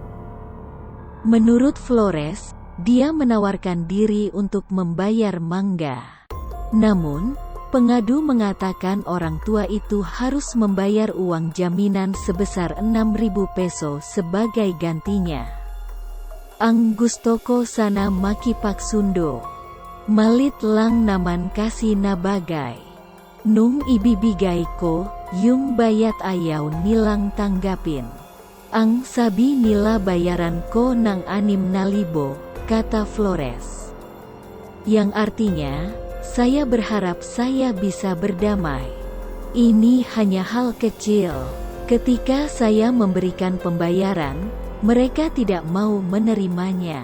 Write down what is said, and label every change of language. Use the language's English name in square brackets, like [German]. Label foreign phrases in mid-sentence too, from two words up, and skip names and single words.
[Indonesian] Menurut Flores, dia menawarkan diri untuk membayar mangga. Namun, pengadu mengatakan orang tua itu harus membayar uang jaminan sebesar 6.000 peso sebagai gantinya. [Filipino] Ang gusto ko sana makipagsundo. Malit lang naman kasi na bagay. Nung ibibigay ko, yung bayat ayaw nilang tanggapin. Ang sabi nila bayaran ko ng 6,000, [Indonesian] kata Flores. Yang artinya, saya berharap saya bisa berdamai. Ini hanya hal kecil. Ketika saya memberikan pembayaran, mereka tidak mau menerimanya.